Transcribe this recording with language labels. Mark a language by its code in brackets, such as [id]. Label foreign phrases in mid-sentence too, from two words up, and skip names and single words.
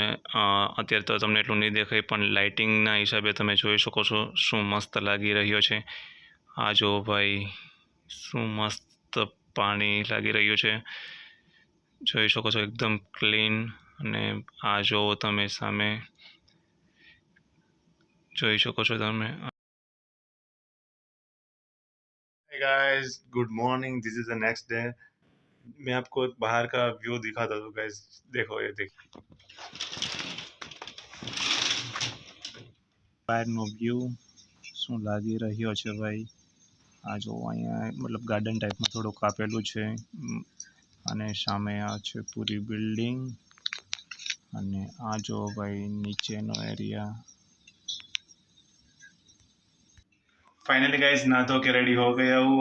[gu] અત્યારે તો તમને એટલું નહીં દેખાય પણ લાઇટિંગના હિસાબે તમે જોઈ શકો છો શું મસ્ત લાગી રહ્યો છે. આ જો ભાઈ શું મસ્ત પાણી લાગી રહ્યું છે જોઈ શકો છો, એકદમ ક્લીન. અને આ જો તમે સામે જોઈ શકો છો તમે. [en] Hey guys, good morning. This is the next day. [hi] मैं आपको बाहर का व्यू दिखाता हूँ गाइस. देखो ये देखो [gu] બહારનો વ્યૂ શું લાગી રહ્યો છે ભાઈ. આ જો અહીંયા મતલબ ગાર્ડન ટાઈપમાં થોડુંક આપેલું છે અને સામે આ છે પૂરી બિલ્ડિંગ. અને આ જો ભાઈ નીચેનો एरिया. [hi] फाइनली गाइस नहा धो के रेडी हो गया हूँ.